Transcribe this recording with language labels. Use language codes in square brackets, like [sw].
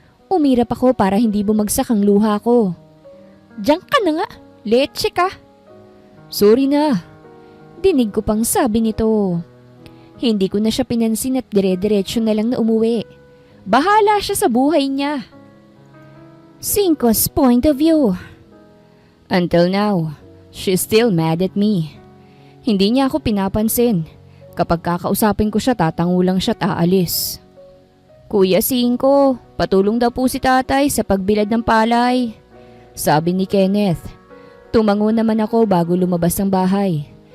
[tl] Umirap ako para hindi bumagsak ang luha ko. Diyan ka na nga, leche ka. Sorry na. Dinig ko pang sabi nito. Hindi ko na siya pinansin at dire-diretso na lang na umuwi. Bahala siya sa buhay niya. [en] 5's point of view. Until now, she's still mad at me. [tl] Hindi niya ako pinapansin. Kapag kakausapin ko siya, tatango lang siya at aalis. Kuya 5, patulong daw po si tatay sa pagbilad ng palay. Sabi ni Kenneth. Tumango naman ako bago lumabas ng bahay.